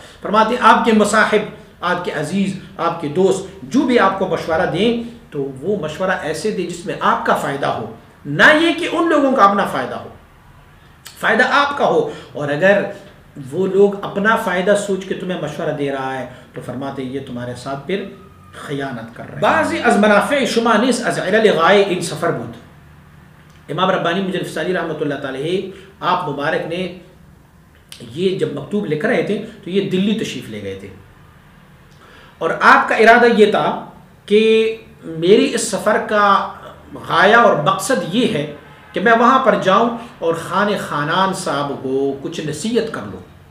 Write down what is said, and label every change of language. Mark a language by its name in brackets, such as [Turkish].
[Urdu] فرماتے آپ کے مصاحب، آپ کے عزیز، آپ کے دوست جو بھی آپ کو مشورہ دیں تو وہ مشورہ ایسے دے جس میں آپ کا فائدہ ہو، نہ یہ کہ ان لوگوں کا اپنا فائدہ ہو، فائدہ آپ کا ہو. اور اگر وہ لوگ اپنا فائدہ سوچ کے تمہیں مشورہ دے رہا ہے تو فرماتے یہ تمہارے ساتھ پھر خیانت کر رہے ہیں. [Persian] بعضی از منافع شما نیز از علل غائے ان سفر بود. [Urdu] امام ربانی مجلد فسالی رحمۃ اللہ تعالی آپ مبارک نے یہ جب مکتوب لکھ رہے تھے تو یہ دلی تشریف لے گئے تھے اور آپ کا ارادہ یہ تھا کہ میری اس سفر کا غایہ اور مقصد یہ ہے کہ میں وہاں پر جاؤں اور خان خانان صاحب کو کچھ نصیحت کر لوں.